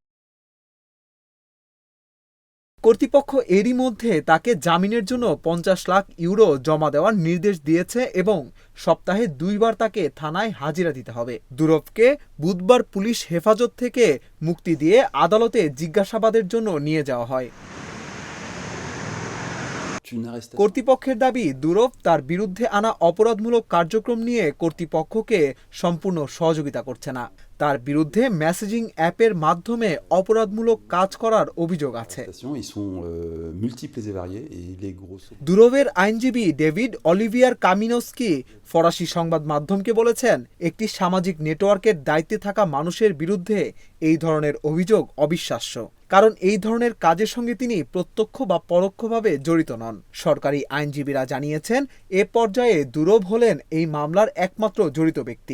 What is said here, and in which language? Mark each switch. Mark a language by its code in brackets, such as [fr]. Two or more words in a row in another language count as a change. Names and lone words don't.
[bn] কর্তৃপক্ষ এরই মধ্যে তাকে জামিনের জন্য ৫০ লাখ ইউরো জমা দেওয়ার নির্দেশ দিয়েছে এবং সপ্তাহে ২ বার তাকে থানায় হাজিরা দিতে হবে। দুরোভকে বুধবার পুলিশ হেফাজত থেকে মুক্তি দিয়ে আদালতে জিজ্ঞাসাবাদের জন্য নিয়ে যাওয়া হয়। [fr] une arrestation. [bn] কর্তৃপক্ষের দাবি দুরভ তার বিরুদ্ধে আনা অপরাধমূলক কার্যক্রম নিয়ে কর্তৃপক্ষকে সম্পূর্ণ সহযোগিতা করছে না। তার বিরুদ্ধে মেসেজিং অ্যাপের মাধ্যমে অপরাধমূলক কাজ করার অভিযোগ আছে। [fr] Ils sont multiples et variés et les grosses. [bn] দুরভের আইনজীবী ডেভিড অলিভিয়ার কামিনস্কি ফরাসি সংবাদ মাধ্যমকে বলেছেন, একটি সামাজিক নেটওয়ার্কের দায়িত্বে থাকা মানুষের বিরুদ্ধে এই ধরনের অভিযোগ অবিশ্বাস্য, কারণ এই ধরনের কাজের সঙ্গে তিনি প্রত্যক্ষ বা পরোক্ষভাবে জড়িত নন। সরকারি আইনজীবীরা জানিয়েছেন, এ পর্যায়ে দুরভ হলেন এই মামলার একমাত্র জড়িত ব্যক্তি।